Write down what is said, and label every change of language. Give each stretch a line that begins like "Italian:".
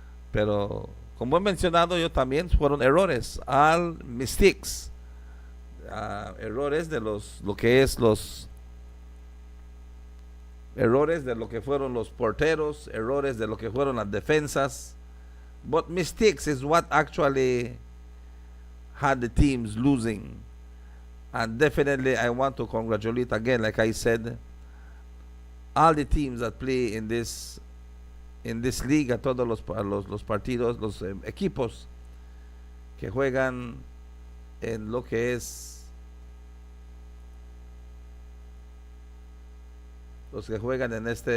Spanish: Pero como he mencionado yo también, fueron errores, all mistakes, errores de lo que es los errores de lo que fueron los porteros, errores de lo que fueron las defensas.
English: But mistakes is what actually had the teams losing. And definitely I want to congratulate again, like I said, all the teams that play in this league, a todos los partidos, los equipos que juegan en lo que es, los que juegan en